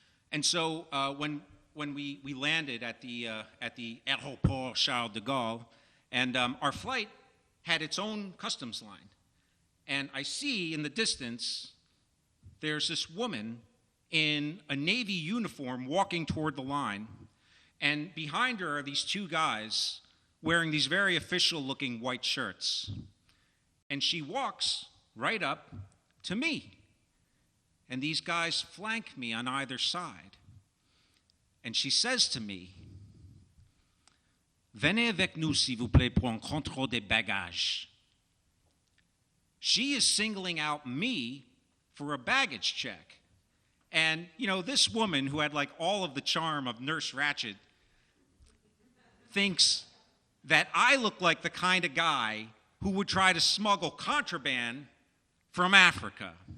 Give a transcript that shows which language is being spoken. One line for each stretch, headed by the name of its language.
English: And so when we landed at the Aéroport Charles de Gaulle, and our flight had its own customs line, and I see in the distance there's this woman in a Navy uniform walking toward the line. And behind her are these two guys wearing these very official-looking white shirts. And she walks right up to me. And these guys flank me on either side.
French: And she says to me, "Venez avec nous, s'il vous plaît, pour un contrôle des bagages."
English: She is singling out me for a baggage check. And, you know, this woman who had like all of the charm of Nurse Ratched thinks that I look like the kind of guy who would try to smuggle contraband from Africa.